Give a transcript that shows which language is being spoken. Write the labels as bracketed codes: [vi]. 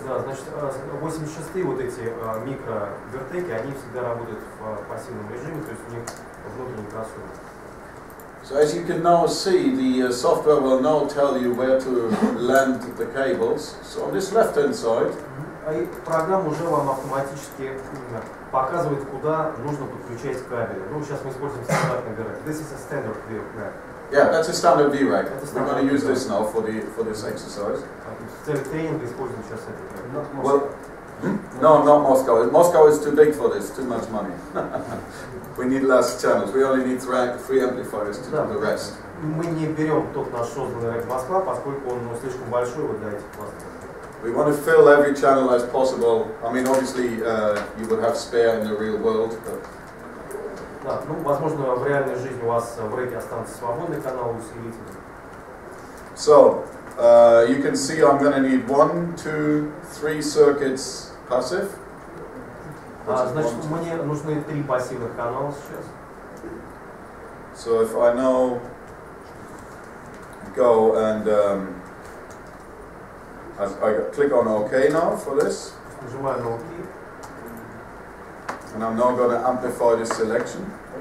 [ru] Да, значит, 86-е вот эти микровертеки, они всегда работают в пассивном режиме, то есть у них внутренний кроссовер. [en] So as you can now see, the software will now tell you where to land the cables. So on this left-hand side, [ru] И программа уже вам автоматически показывает, куда нужно подключать кабели. Ну, сейчас мы используем стандартный VRAC. [en] This is a standard VRAC. yeah, that's a standard VRAC. We're going to use this now for this exercise. [ru] В целях тренинга используем сейчас это. [en] Well, no, not Moscow. Moscow is too big for this. Too much money. We need less channels. We only need three amplifiers to do the rest. [ru] Мы не берем тот наш созданный рэк Москва, поскольку он слишком большой вот для этих классов. [en] We want to fill every channel as possible. I mean, obviously, you would have spare in the real world. But [ru] Да, ну, возможно, в реальной жизни у вас в рэке останутся свободные каналы усилителя. [en] So, you can see I'm going to need 1, 2, 3 circuits passive. [ru] Значит, мне нужны 3 пассивных канала сейчас. [en] So if I now go and I click on OK now for this, [ru] Нажимаю на ОК. [en] and I'm now going to amplify this selection.